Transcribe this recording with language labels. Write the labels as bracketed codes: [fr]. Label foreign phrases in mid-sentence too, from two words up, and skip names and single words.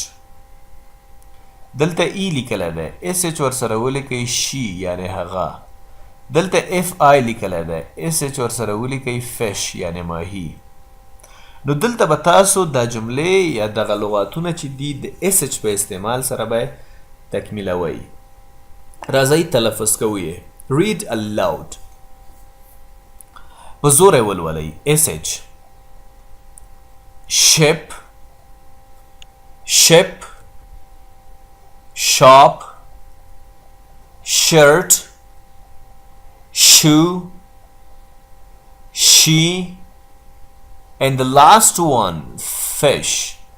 [ps] دلته ای لیکلی دی، [en] S H [ps] ورسره ولیکئ، شي یعنی هغه. دلته [en] F I [ps] لیکلی دی، [en] S H [ps] ورسره ولیکئ، فش یعنی ماهی. نو دلته به تاسو دا جملې یا دغه لغاتونه چې دي د [en] S H [ps] په استعمال سره به تکمیلوئ. راځئ تلفظ کوئ. [en] read aloud [ps] په زور یې ولولئ. [en] S H ship ship shop shirt shoe she and the last one fish.